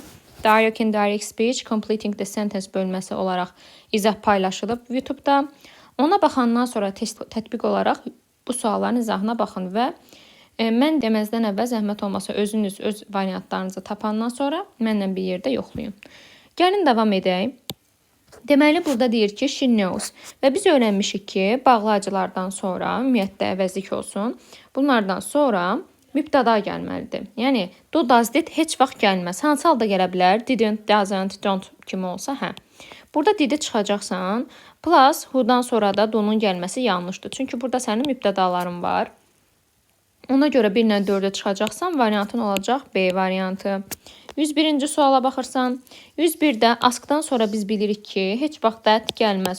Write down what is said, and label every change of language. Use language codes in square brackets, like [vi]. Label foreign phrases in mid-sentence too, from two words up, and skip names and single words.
[az] Direct and Indirect Speech Completing the Sentence bölməsi olaraq izah paylaşılıb YouTube-da. Ona baxandan sonra tətbiq olaraq bu sualların izahına baxın və mən deməzdən əvvəl zəhmət olmasa özünüz öz variantlarınızı tapandan sonra mənlə bir yerdə yoxlayın. Gəlin davam edək. Deməli, burada deyir ki, [en] she knows [az] və biz öyrənmişik ki, bağlayıcılardan sonra, ümumiyyətlə əvəzlik olsun, bunlardan sonra mübtəda gəlməlidir. Yəni, [en] do, does, did [az] heç vaxt gəlməz. Hansı halda gələ bilər? [en] Didn't, doesn't, don't [az] kimi olsa, hə. Burada didi çıxacaqsan, plus who'dan sonra da do'nun gəlməsi yanlışdır. Çünki burada sənin mübtədaların var. Ona görə 1 ilə 4-ə çıxacaqsan, variantın olacaq B variantı. 101-ci suala baxırsan, 101-də askdan sonra biz bilirik ki, heç vaxt that gəlməz.